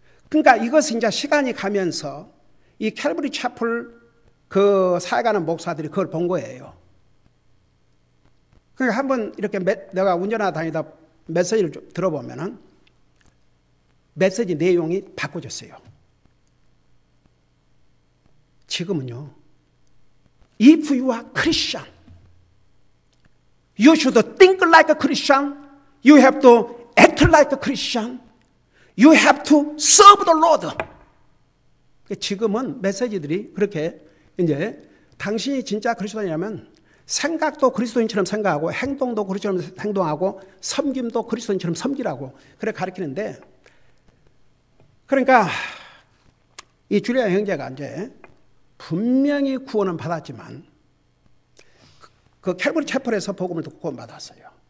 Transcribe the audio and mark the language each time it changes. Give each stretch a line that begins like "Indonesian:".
Korean: 그러니까 이것은 이제 시간이 가면서 이 캘버리 채플 그 사역하는 목사들이 그걸 본 거예요. 그러니까 한번 이렇게 내가 운전하다 다니다 메시지를 들어보면은 메시지 내용이 바꿔졌어요. 지금은요,
English: If you are Christian, you should think like a Christian. You have to act like a Christian. You have to serve the Lord.
Korean: 지금은 메시지들이 그렇게 이제 당신이 진짜 그리스도인이라면 생각도 그리스도인처럼 생각하고 행동도 그리스도인처럼 행동하고 섬김도 그리스도인처럼 섬기라고 그래 가르치는데, 그러니까 이 줄리안 형제가 이제 분명히 구원은 받았지만 그 캘버리 채플에서 복음을 듣고 구원받았어요.